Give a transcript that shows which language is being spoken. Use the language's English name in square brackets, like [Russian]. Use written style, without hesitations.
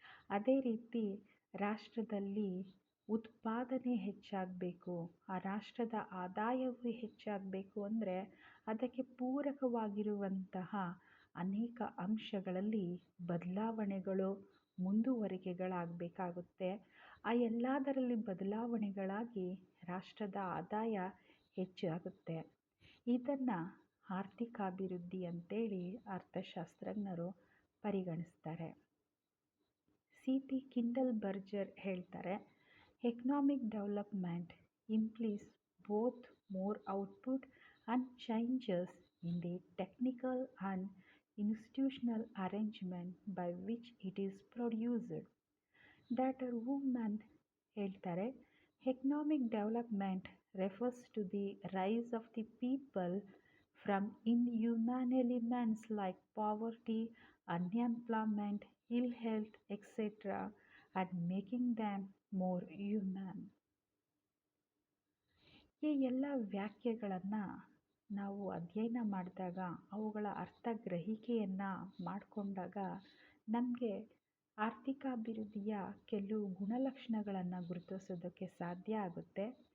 [Kannada] ಅದೇ ರೀತಿ ರಾಷ್ಟ್ರದಲ್ಲಿ ಉತ್ಪಾದನೆ ಹೆಚ್ಚಾಗಬೇಕು, ಆ ರಾಷ್ಟ್ರದ ಆದಾಯವು ಹೆಚ್ಚಾಗಬೇಕು ಅಂದರೆ ಅದಕ್ಕೆ ಪೂರಕವಾಗಿರುವಂತಹ ಅನೇಕ ಅಂಶಗಳಲ್ಲಿ ಬದಲಾವಣೆಗಳು, ಮುಂದುವರಿಕೆಗಳಾಗಬೇಕಾಗುತ್ತೆ. ಆ ಎಲ್ಲದರಲ್ಲಿ ಬದಲಾವಣೆಗಳಾಗಿ ರಾಷ್ಟ್ರದ ಆದಾಯ ಹೆಚ್ಚಾಗುತ್ತೆ. ಇದನ್ನು ಆರ್ಥಿಕಾಭಿವೃದ್ಧಿ ಅಂತೇಳಿ ಅರ್ಥಶಾಸ್ತ್ರಜ್ಞರು ಪರಿಗಣಿಸ್ತಾರೆ. C.P. [English] Kindleberger [Kannada] ಹೇಳ್ತಾರೆ, [English] Economic development implies both more output and changes in the technical and institutional arrangement by which it is produced. Doctor woman [Kannada] ಹೇಳ್ತಾರೆ, [English] Economic development refers to the rise of the people from inhuman elements like poverty, unemployment, ill health, etc. and making them more human. [Kannada] ಈ ಎಲ್ಲ ವ್ಯಾಖ್ಯೆಗಳನ್ನು ನಾವು ಅಧ್ಯಯನ ಮಾಡಿದಾಗ, ಅವುಗಳ ಅರ್ಥ ಗ್ರಹಿಕೆಯನ್ನು ಮಾಡಿಕೊಂಡಾಗ ನಮಗೆ ಆರ್ಥಿಕಾಭಿವೃದ್ಧಿಯ ಕೆಲವು ಗುಣಲಕ್ಷಣಗಳನ್ನು ಗುರುತಿಸೋದಕ್ಕೆ ಸಾಧ್ಯ ಆಗುತ್ತೆ.